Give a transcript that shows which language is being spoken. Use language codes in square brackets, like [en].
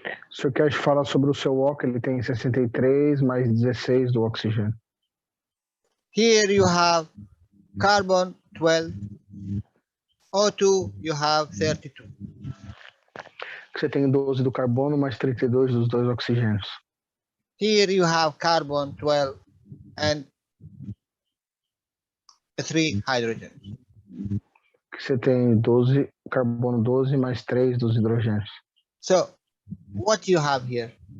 [pt] Se o Cash fala sobre o seu O, ele tem 63 mais 16 do oxigênio. [en] Here you have carbon 12, O2 you have 32. [pt] Você tem 12 do carbono mais 32 dos dois oxigênios. [en] Here you have carbon 12 and 3 hydrogen. [pt] Você tem 12, carbono 12 mais 3 dos hidrogênios. [en] So, what you have here?